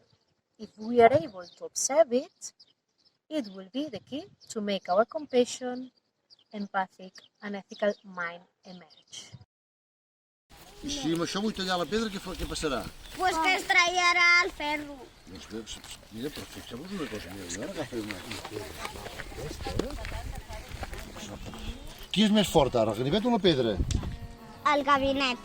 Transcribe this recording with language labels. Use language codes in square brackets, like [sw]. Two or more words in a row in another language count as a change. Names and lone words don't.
[en] If we are able to observe it, it will be the key to make our compassion, empathic and ethical mind emerge. [ca] I si amb això vull tallar la pedra, què passarà? Pues que es tallarà el ferro. Mira, però fixeu-vos una cosa, mira, jo ara agafo una... Qui és més fort ara, el ganivet o la pedra? El gabinet.